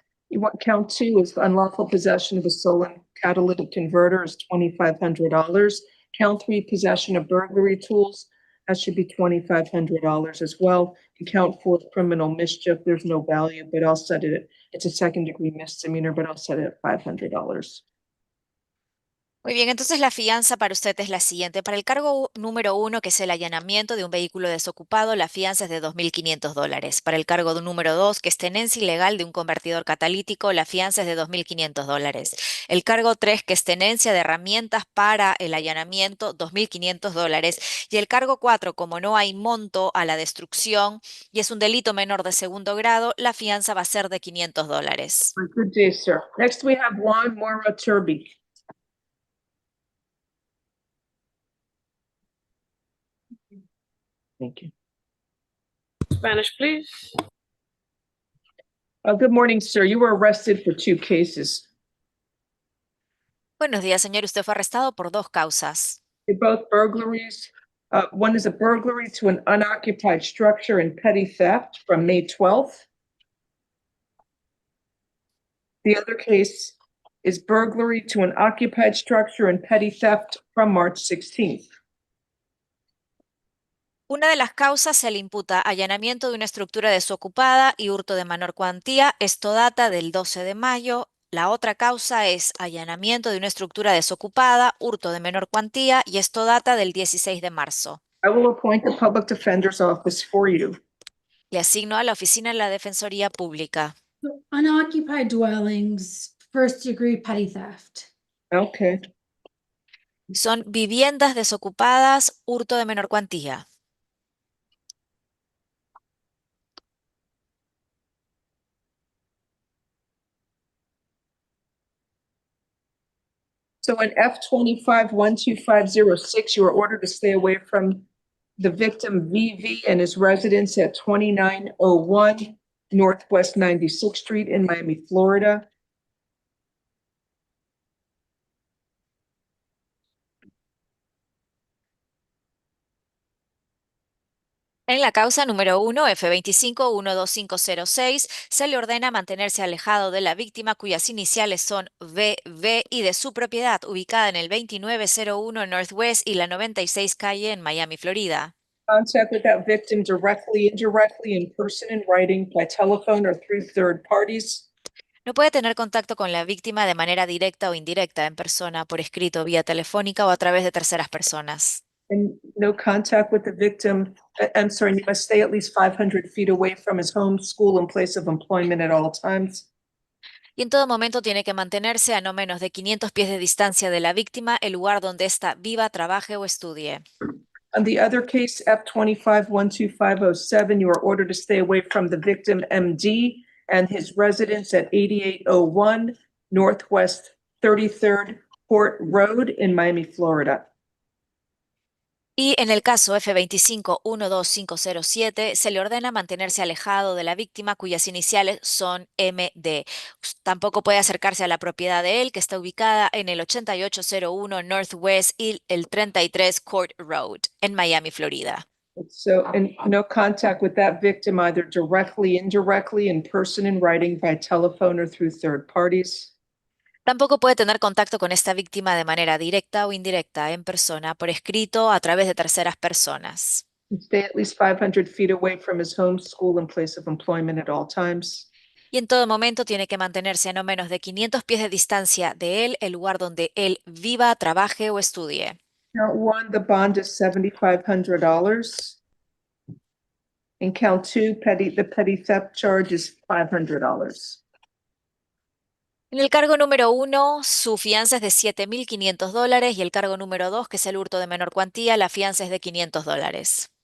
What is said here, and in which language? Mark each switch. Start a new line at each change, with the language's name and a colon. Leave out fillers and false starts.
English: You want count two is unlawful possession of a stolen catalytic converter is $2,500. Count three, possession of burglary tools, that should be $2,500 as well. And count four, criminal mischief, there's no value, but I'll set it, it's a second degree misdemeanor, but I'll set it at $500.
Spanish: Muy bien, entonces la fianza para usted es la siguiente. Para el cargo número 1, que es el allanamiento de un vehículo desocupado, la fianza es de $2,500. Para el cargo número 2, que es tenencia ilegal de un convertidor catalítico, la fianza es de $2,500. El cargo 3, que es tenencia de herramientas para el allanamiento, $2,500. Y el cargo 4, como no hay monto a la destrucción y es un delito menor de segundo grado, la fianza va a ser de $500.
English: Good day, sir. Next, we have Juan Mora Turby. Thank you. Spanish, please. Good morning, sir. You were arrested for two cases.
Spanish: Buenos días, señor. Usted fue arrestado por 2 causas.
English: They're both burglaries. One is a burglary to an unoccupied structure and petty theft from May 12th. The other case is burglary to an occupied structure and petty theft from March 16th.
Spanish: Una de las causas se le imputa allanamiento de una estructura desocupada y hurto de menor cuantía. Esto data del 12 de mayo. La otra causa es allanamiento de una estructura desocupada, hurto de menor cuantía, y esto data del 16 de marzo.
English: I will appoint the public defender's office for you.
Spanish: Le asigno a la oficina de la Defensoría Pública.
English: Unoccupied dwellings, first degree petty theft. Okay.
Spanish: Son viviendas desocupadas, hurto de menor cuantía.
English: So in F25-12506, you are ordered to stay away from the victim VV and his residence at 2901 Northwest 96th Street in Miami, Florida.
Spanish: En la causa número 1, F25-12506, se le ordena mantenerse alejado de la víctima cuyas iniciales son VV y de su propiedad ubicada en el 2901 Northwest y la 96 calle en Miami, Florida.
English: Contact with that victim directly, indirectly, in person, in writing, by telephone, or through third parties.
Spanish: No puede tener contacto con la víctima de manera directa o indirecta, en persona, por escrito, vía telefónica o a través de terceras personas.
English: And no contact with the victim. I'm sorry, he must stay at least 500 feet away from his home, school, and place of employment at all times.
Spanish: Y en todo momento tiene que mantenerse a no menos de 500 pies de distancia de la víctima, el lugar donde ésta viva, trabaje o estudie.
English: On the other case, F25-12507, you are ordered to stay away from the victim, MD, and his residence at 8801 Northwest 33rd Port Road in Miami, Florida.
Spanish: Y en el caso F25-12507, se le ordena mantenerse alejado de la víctima cuyas iniciales son MD. Tampoco puede acercarse a la propiedad de él, que está ubicada en el 8801 Northwest y el 33 Court Road en Miami, Florida.
English: So, and no contact with that victim either directly, indirectly, in person, in writing, by telephone, or through third parties.
Spanish: Tampoco puede tener contacto con esta víctima de manera directa o indirecta, en persona, por escrito, a través de terceras personas.
English: Stay at least 500 feet away from his home, school, and place of employment at all times.
Spanish: Y en todo momento tiene que mantenerse a no menos de 500 pies de distancia de él, el lugar donde él viva, trabaje o estudie.
English: Count one, the bond is $7,500. And count two, the petty theft charge is $500.
Spanish: En el cargo número 1, su fianza es de $7,500 y el cargo número 2, que es el hurto de menor cuantía, la fianza es de $500.